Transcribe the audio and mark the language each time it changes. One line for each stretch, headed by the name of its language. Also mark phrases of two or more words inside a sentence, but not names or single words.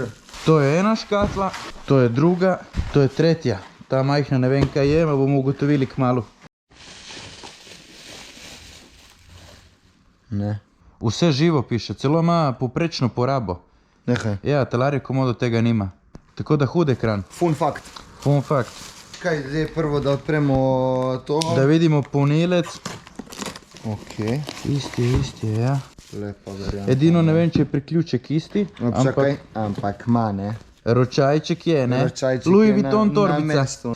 Slovenian: To je ena škatla, to je druga, to je tretja. Ta majhna ne vem kaj je, ma bomo ugotovili kmalu. Ne. Vse živo piše, celo ima poprečno porabo. Nehaj. Ja, Telaria Komodo tega nima. Tako da hud ekran.
English: Fun fact. Fun fact.
Slovenian: Kaj, zdaj prvo da odpremo to? Da vidimo polnilec. Ok. Isti, ja. Lepa varianta. Edino ne vem, če je priključek isti, Ampak ma, ne. ročajček je, ne? Ročajček Louis je Vuitton na torbica. mestu.